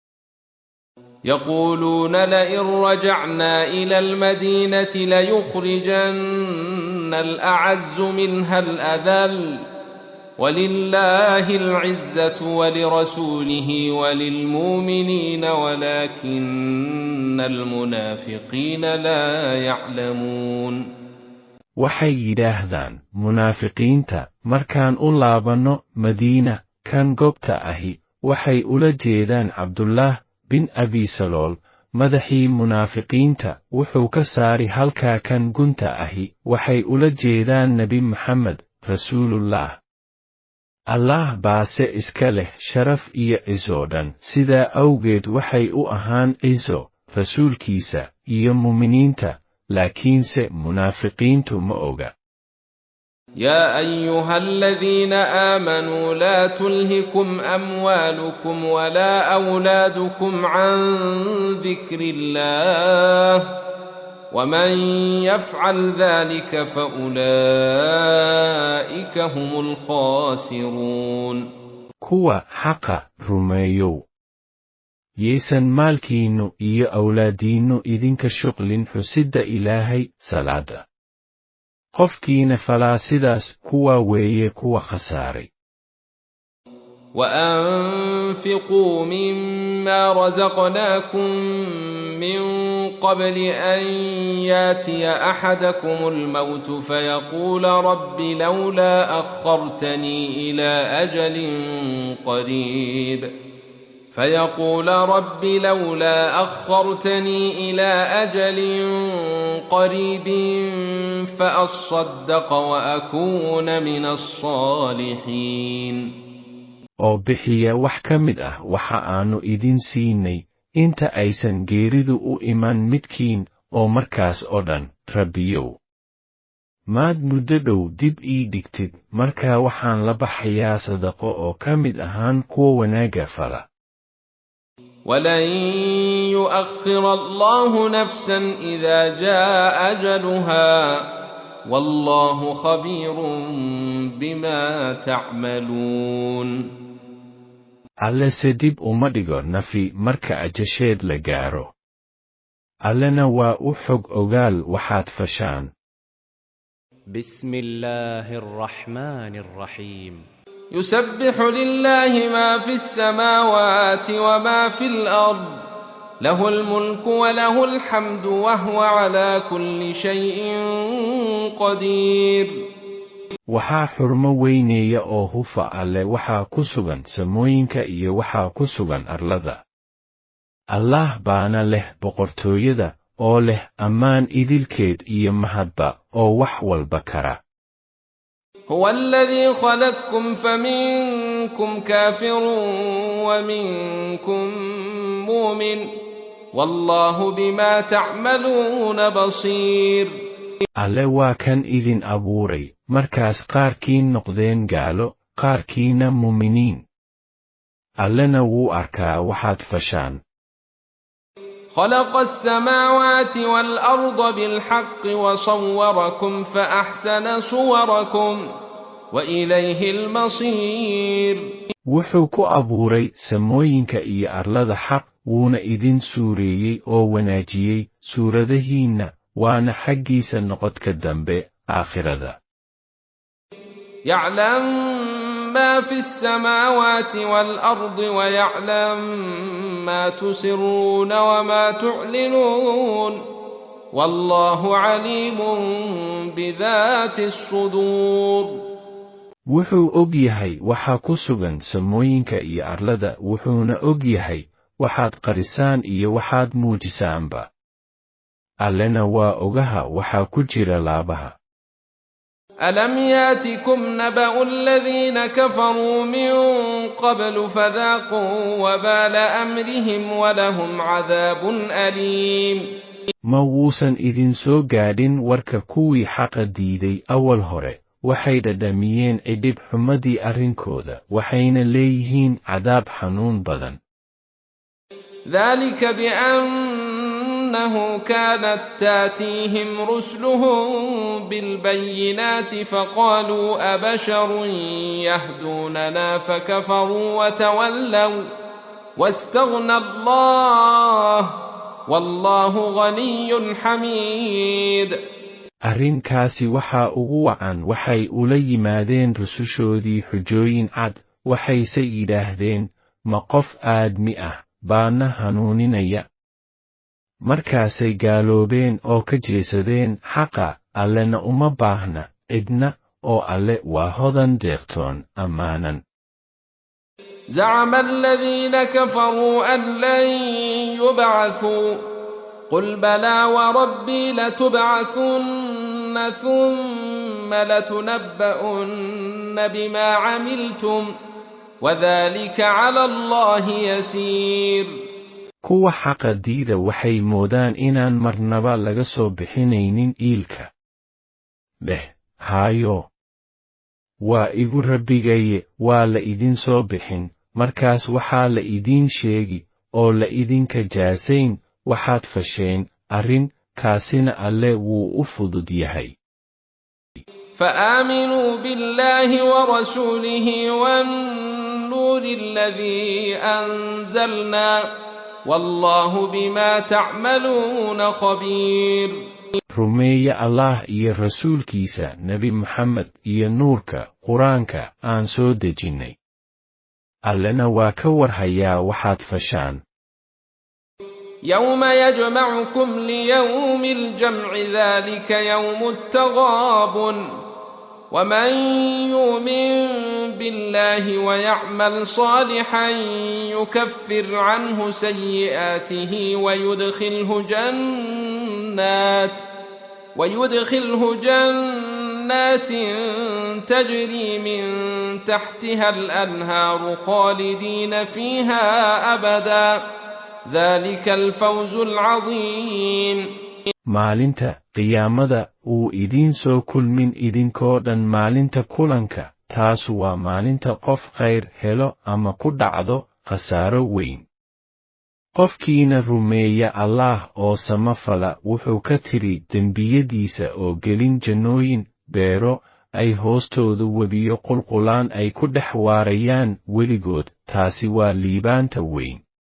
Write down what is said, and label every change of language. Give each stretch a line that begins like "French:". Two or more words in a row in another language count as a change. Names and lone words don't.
Arabic: يقولون لئن رجعنا إلى المدينة ليخرجن الأعز منها الأذل ولله العزة ولرسوله وللمؤمنين ولكن المنافقين لا يعلمون.
Somali: waxay yidhaahdaan munaafiqiinta markaan u laabanno madiina kan goobta ahi waxay ula jeedaan cabdullah bin abi salool madaxii munaafiqiinta wuxuu ka saari halkaa kan gunta ahi waxay ula jeedaan nebi maxamed rasuulullah. allah baase iska leh sharaf iyo ciso dhan sidaa awgeed waxay u ahaan ciso rasuulkiisa iyo mu'miniinta laakiinse munaafiqiintu ma oga.
Arabic: يا أيها الذين آمنوا لا تلهكم أموالكم ولا أولادكم عن ذكر الله ومن يفعل ذلك فأولئك هم الخاسرون.
Somali: kuwa xaqa rumeeyow yeesan maalkiinnu iyo awlaadiinnu idinka shuqlin xusidda ilaahay salaada. qofkiina falaa sidaas kuwa weeye kuwa khasaaray.
Arabic: وأنفقوا مما رزقناكم من قبل أن ياتي أحدكم الموت فيقول رب لولا أخرتني إلى أجل قريب فأصدق وأكون من الصالحين.
Somali: oo bixiya wax ka mid ah waxa aanu idin siinay inta aysan geeridu u iman midkiin oo markaas oo dhan rabbiyow maad muddo dhow dib ii dhigtid markaa waxaan la baxayaa sadaqo oo ka mid ahaan kuwa wanaagga fala.
Arabic: ولن يؤخر الله نفسا إذا جاء أجلها والله خبير بما تعملون.
Somali: alle se dib uma dhigo nafi marka ajasheed la gaaro. allena waa u xog ogaal waxaad fashaan.
Arabic: بسم الله الرحمن الرحيم. يسبح لله ما في السماوات وما في الأرض له الملك وله الحمد وهو على كل شيء قدير.
Somali: waxaa xurmo weyneeya oo hufa alle waxaa ku sugan samooyinka iyo waxaa ku sugan arlada. allah baana leh boqortooyada oo leh ammaan idilkeed iyo mahadba oo wax walba kara.
Arabic: هو الذي خلقكم فمنكم كافر ومنكم مؤمن والله بما تعملون بصير.
Somali: alle waa kan idin abuuray markaas qaarkiin noqdeen gaalo qaarkiina muuminiin. allena wuu arkaa waxaad fashaan.
Arabic: خلق السماوات والأرض بالحق وصوركم فأحسن صوركم وإليه المصير.
Somali: wuxuu ku abuuray samooyinka iyo arlada xaq wuuna idin suureeyey oo wanaajiyey suuradahiinna waana xaggiisa noqodka dambe aakhirada.
Arabic: يعلم ما في السماوات والأرض ويعلم ما تسرون وما تعلنون والله عليم بذات الصدور.
Somali: wuxuu og yahay waxa ku sugan samooyinka iyo arlada, wuxuuna og yahay waxaad qarisaan iyo waxaad muujisaanba. allena waa ogaha waxa ku jira laabaha.
Arabic: ألم ياتكم نبأ الذين كفروا من قبل فذاقوا وبال أمرهم ولهم عذاب أليم.
Somali: ma wuusan idin soo gaadhin warka kuwii xaqa diiday awal hore, waxay dhadhamiyeen cidhib xumadii arrinkooda, waxayna leeyihiin cadaab xanuun badan.
Arabic: ذلك بأنه كانت تاتيهم رسلهم بالبينات فقالوا أبشر يهدوننا فكفروا وتولوا واستغنى الله والله غني حميد.
Somali: arrinkaasi waxaa ugu wacan waxay ula yimaadeen rusushoodii xujooyin cad, waxayse yidhaahdeen ma qof aadmi ah baana hanuuninaya. markaasay gaaloobeen oo ka jeesadeen xaqa, allena uma baahna cidna oo alle waa hodan deeqtoon ammaanan.
Arabic: زعم الذين كفروا أن لن يبعثوا قل بلى وربي لتبعثن ثم لتنبؤن بما عملتم وذلك على الله يسير.
Somali: kuwa xaqa diida waxay moodaan inaan marnaba laga soo bixinaynin iilka. dheh, haayo, waa igu rabbigaye, waa la idin soo bixin, markaas waxaa la idiin sheegi oo la idinka jaasayn waxaad fasheen, arrinkaasina alle wuu u fudud yahay.
Arabic: فآمنوا بالله ورسوله والنور الذي أنزلنا والله بما تعملون خبير.
Somali: rumeeya allah iyo rasuulkiisa nebi Muxamed iyo nuurka qur-aanka aan soo dejinnay. allena waa ka warhayaa waxaad fashaan.
Arabic: يوم يجمعكم ليوم الجمع ذلك يوم التغابن ومن يؤمن بالله ويعمل صالحا يكفر عنه سيئاته ويدخله جنات تجري من تحتها الأنهار خالدين فيها أبدا ذلك الفوز العظيم.
Somali: maalinta qiyaamada uu idiin soo kulmin idinkoo dhan maalinta kulanka, taasu waa maalinta qof khayr helo ama ku dhacdo khasaaro weyn. qofkiina rumeeya allaah oo samafala wuxuu ka tiri dembiyadiisa oo gelin jannooyin, beero ay hoostooda webiyo qulqulaan ay ku dhex waarayaan weligood, taasi waa liibaanta weyn.